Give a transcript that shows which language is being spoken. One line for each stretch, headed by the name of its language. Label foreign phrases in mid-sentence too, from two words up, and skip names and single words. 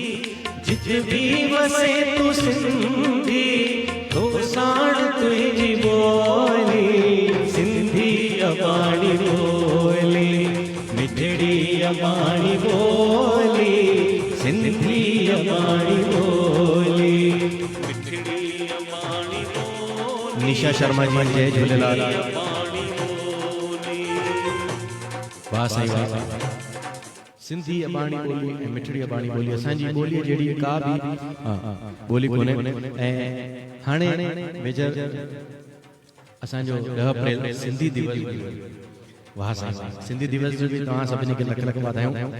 Sindhi: जिते भी वसे तू सिंधी तो साण तुंहिंजी ॿोली सिंधी अबाणी ॿोली मिठड़ी अबाणी ॿोली सिंधी अबाणी ॿोली मिठड़ी अबाणी ॿोली निशा शर्मा जी जय झूलेलाल अबाणी ॿोली वाह साईं वाह सिंधी अबाणी ॿोली ऐं मिठड़ी अबाणी ॿोली असांजी ॿोली जहिड़ी का बि ॿोली कोन्हे ऐं हाणे मेजर असांजो 10 अप्रैल सिंधी दिवस वाह साईं वाह सिंधी दिवस जो बि तव्हां सभिनी खे लख लख वाधायूं